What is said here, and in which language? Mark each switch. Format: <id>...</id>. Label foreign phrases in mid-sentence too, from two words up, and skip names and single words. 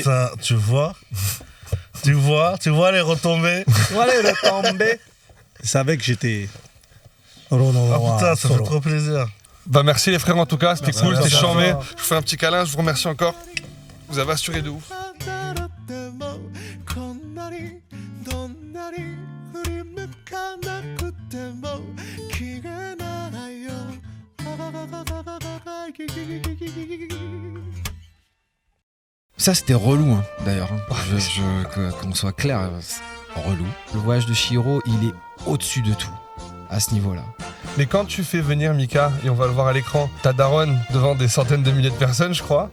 <fr>Putain, tu vois les retombées. Allez, le tombé. Je savais que j'étais. Oh putain, ça fait trop plaisir. Bah merci les frères en tout cas, c'était Merci, cool, c'était merci. charmé. Je vous fais un petit câlin, je vous remercie encore. Vous avez assuré de ouf.</fr> <ja>こんなにどんなに振り向かなくても消えないよ</ja> <fr>Ça c'était relou hein, d'ailleurs, hein. Qu'on soit clair, c'est relou. Le voyage de Chihiro, il est au-dessus de tout, à ce niveau-là. Mais quand tu fais venir Mika, et on va le voir à l'écran, ta daronne devant des centaines de milliers de personnes, je crois.</fr>